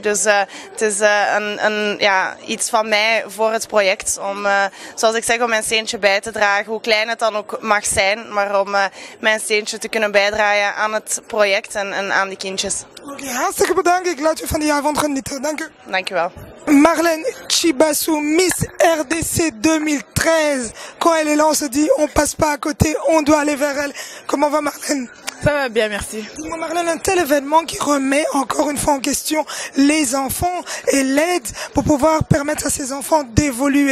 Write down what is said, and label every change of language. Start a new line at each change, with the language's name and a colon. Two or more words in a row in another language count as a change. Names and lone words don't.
Dutch: Dus het is iets van mij voor het project om, zoals ik zeg, om mijn steentje bij te dragen. Hoe klein het dan ook mag zijn, maar om mijn steentje te kunnen bijdragen aan het project en aan die kindjes. Oké, hartstikke bedankt. Ik laat u van die avond genieten. Dank u. Dank u wel.
French: Marlène Chibassou, Miss RDC 2013. Quand elle est là, on se dit, on passe pas à côté, on doit aller vers elle. Comment va Marlène? Ça va bien, merci. Marlène, un tel événement qui remet encore une fois en question les enfants et l'aide pour pouvoir permettre à ces enfants d'évoluer.